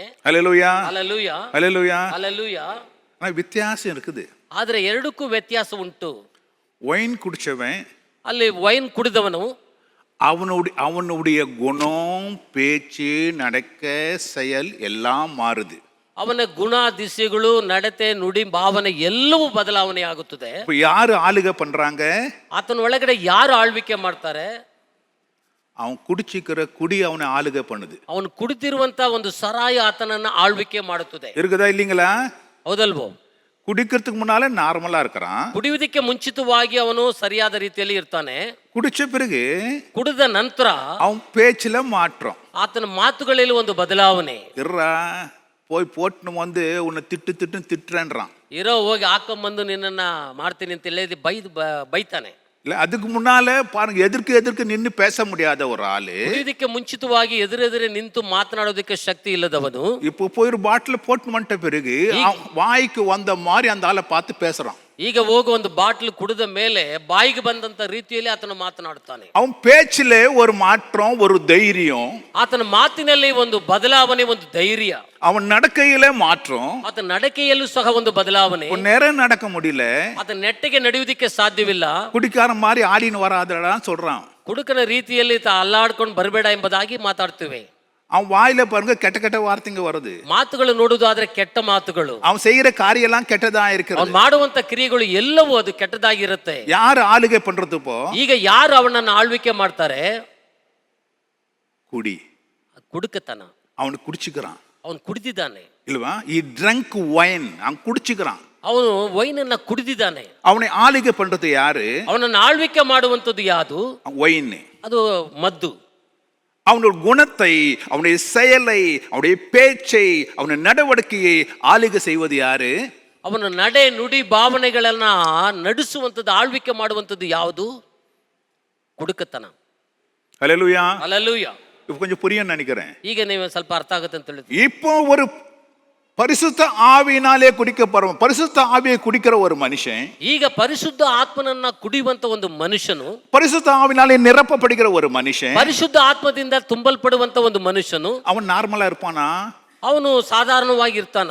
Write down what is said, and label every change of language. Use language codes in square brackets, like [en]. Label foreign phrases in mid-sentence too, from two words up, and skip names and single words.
[ta] ஹல்லேலூயா [kn] ಹಲ್ಲೇಲೂಯಾ [ta] ஹல்லேலூயா. [kn] ಹಲ್ಲೇಲೂಯಾ. [ta] ஆனா வித்தியாசம் இருக்குது. [kn] ಆದ್ರೆ ಎರಡಕ್ಕೂ ವ್ಯತ್ಯಾಸ ಉಂಟು. [ta] வைன் குடிச்சவன், [kn] ಅಲ್ಲಿ ವೈನ್ ಕುಡಿದವನು [ta] அவனுடைய குணம், பேச்சு, நடக்க, செயல் எல்லாம் மாறுது. [kn] ಅವನ ಗುಣ, ದಿಸೆಗಳು, ನಡತೆ, ನುಡಿ, ಭಾವನೆ ಎಲ್ಲವೂ ಬದಲಾವಣೆ ಆಗುತ್ತದೆ. [ta] இப்ப யாரு ஆளுகை பண்றாங்க? [kn] ಆತನ ಒಳಗಡೆ ಯಾರು ಆಳ್ವಿಕೆ ಮಾಡ್ತಾರೆ? [ta] அவன் குடிச்சிக்கிற குடி அவனை ஆளுகை பண்ணுது. [kn] ಅವನು ಕುಡಿತಿರುವಂತ ಒಂದು ಸರಾಯ ಆತನನ್ನ ಆಳ್ವಿಕೆ ಮಾಡುತ್ತದೆ. [ta] இருக்குதா இல்லீங்களா? [kn] ಹೌದಲ್ವೋ? [ta] குடிக்கிறதுக்கு முன்னால நார்மலா இருக்கிறான், [kn] ಕುಡಿಯುವುದಕ್ಕೆ ಮುಂಚಿತವಾಗಿ ಅವನು ಸರಿಯಾದ ರೀತಿಯಲ್ಲಿ ಇರ್ತಾನೆ. [ta] குடிச்ச பிறகு [kn] ಕುಡಿದ ನಂತರ [ta] அவன் பேச்சுல மாற்றம். [kn] ಆತನ ಮಾತುಗಳಲ್ಲಿ ಒಂದು ಬದಲಾವಣೆ. [ta] இர்றா போய் போட்டுன்னு வந்து உன்னை திட்டுறேன்றான். [kn] ಇರೋ ಹೋಗಿ ಹಾಕೊಂಬಂದು ನಿನ್ನನ್ನ ಮಾಡ್ತೀನಿ ಅಂತ ಹೇಳಿ ಬೈತಾನೆ. [ta] இல்ல அதுக்கு முன்னால பாருங்க, எதிர்க்கு நின்னு பேச முடியாத ஒரு ஆளு [kn] ಕುಡಿಯುವುದಕ್ಕೆ ಮುಂಚಿತವಾಗಿ ಎದುರೆದುರೆ ನಿಂತು ಮಾತನಾಡೋದಕ್ಕೆ ಶಕ್ತಿ ಇಲ್ಲದವನು [ta] இப்போ போய் ஒரு பாட்டில் போட்டு வந்துட்ட பிறகு வாய்க்கு வந்த மாதிரி அந்த ஆளை பார்த்து பேசுறான். [kn] ಈಗ ಹೋಗಿ ಒಂದು ಬಾಟ್ಲು ಕುಡಿದ ಮೇಲೆ ಬಾಯಿಗೆ ಬಂದಂತ ರೀತಿಯಲ್ಲಿ ಆತನು ಮಾತನಾಡುತ್ತಾನೆ. [ta] அவன் பேச்சில ஒரு மாற்றம், ஒரு தைரியம், [kn] ಆತನ ಮಾತಿನಲ್ಲಿ ಒಂದು ಬದಲಾವಣೆ, ಒಂದು ಧೈರ್ಯ. [ta] அவன் நடக்கையில மாற்றம். [kn] ಆತನ ನಡಕೆಯಲ್ಲೂ ಸಹ ಒಂದು ಬದಲಾವಣೆ. [ta] நேரம் நடக்க முடியல, [kn] ಆತನ ನೆಟ್ಟಿಗೆ ನಡೆಯುವುದಕ್ಕೆ ಸಾಧ್ಯವಿಲ್ಲ. [ta] குடிக்கார மாதிரி ஆடின்னு வராதடான்னு சொல்றான். [kn] ಕುಡುಕನ ರೀತಿಯಲ್ಲಿ ಅಲ್ಲಾಡ್ಕೊಂಡು ಬರಬೇಡ ಎಂಬುದಾಗಿ ಮಾತಾಡ್ತೇವೆ. [ta] அவன் வாயில பாருங்க கெட்ட வார்த்தைங்க வருது. [kn] ಮಾತುಗಳು ನೋಡುವುದಾದ್ರೆ ಕೆಟ್ಟ ಮಾತುಗಳು. [ta] அவன் செய்யற காரியம் எல்லாம் கெட்டதா இருக்கிறது. [kn] ಅವನು ಮಾಡುವಂತ ಕ್ರಿಯೆಗಳು ಎಲ್ಲವೂ ಅದು ಕೆಟ್ಟದಾಗಿರುತ್ತೆ. [ta] யாரு ஆளுகை பண்றது? இப்போ [kn] ಈಗ ಯಾರು ಅವನನ್ನು ಆಳ್ವಿಕೆ ಮಾಡ್ತಾರೆ? [ta] குடி. [kn] ಕುಡುಕತನ. [ta] அவனுக்கு குடிச்சுக்கிறான். [kn] ಅವನು ಕುಡಿದಿದ್ದಾನೆ [ta] இல்லவா? ಈ [en] drunk wine, [ta] அவன் குடிச்சுக்கிறான். [kn] ಅವನು ವೈನನ್ನ ಕುಡಿದಿದ್ದಾನೆ. [ta] அவனை ஆளுகை பண்றது யாரு? [kn] ಅವನನ್ನು ಆಳ್ವಿಕೆ ಮಾಡುವಂಥದ್ದು ಯಾವುದು? [ta] வைன். [kn] ಅದು ಮದ್ದು. அவனுடைய குணத்தை, அவனுடைய செயலை, அவனுடைய பேச்சை, அவனுடைய நடவடிக்கையை ஆளுகை செய்வது யாரு? ಅವನ ನಡೆ ನುಡಿ ಭಾವನೆಗಳನ್ನ ನಡೆಸುವಂಥದ್ದು, ಆಳ್ವಿಕೆ ಮಾಡುವಂಥದ್ದು ಯಾವುದು? ಕುಡುಕತನ. [ta] ஹல்லேலூயா. [kn] ಹಲ್ಲೆಲೂಯಾ. [ta] இப்போ கொஞ்சம் புரியும் நினைக்கிறேன். [kn] ಈಗ ನೀವು ಸ್ವಲ್ಪ ಅರ್ಥ ಆಗುತ್ತೆ ಅಂತ ಹೇಳಿದ್ವಿ. [ta] இப்போ ஒரு பரிசுத்த ஆவியினாலே குடிக்கப்படுற, பரிசுத்த ஆவியை குடிக்கிற ஒரு மனுஷன், [kn] ಈಗ ಪರಿಶುದ್ಧ ಆತ್ಮನನ್ನ ಕುಡಿಯುವಂತ ಒಂದು ಮನುಷ್ಯನು, [ta] பரிசுத்த ஆவினாலே நிரப்பப்படுகிற ஒரு மனுஷன், [kn] ಪರಿಶುದ್ಧ ಆತ್ಮದಿಂದ ತುಂಬಲ್ಪಡುವಂತ ಒಂದು ಮನುಷ್ಯನು, [ta] அவன் நார்மலா இருப்பானா? [kn] ಅವನು ಸಾಧಾರಣವಾಗಿ ಇರ್ತಾನ?